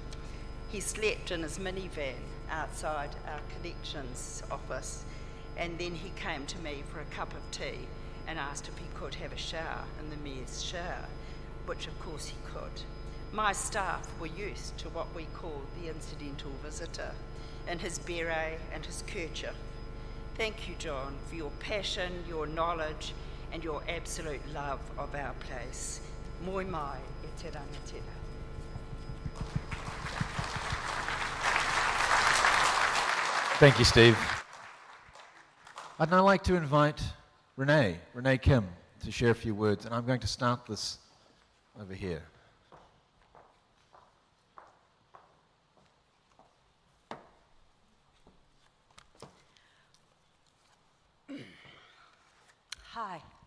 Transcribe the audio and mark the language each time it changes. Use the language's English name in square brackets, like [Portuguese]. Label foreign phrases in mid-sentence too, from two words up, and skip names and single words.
[English] He slept in his minivan outside our collections office, and then he came to me for a cup of tea and asked if he could have a shower in the mayor's shower, which of course he could. My staff were used to what we called the incidental visitor, in his beret and his kerchief. Thank you, John, for your passion, your knowledge, and your absolute love of our place. [Māori] Moi mai e te rangatira. [English] Thank you, Steve. I'd now like to invite Renee Kim, to share a few words, and I'm going to start this over here. Hi.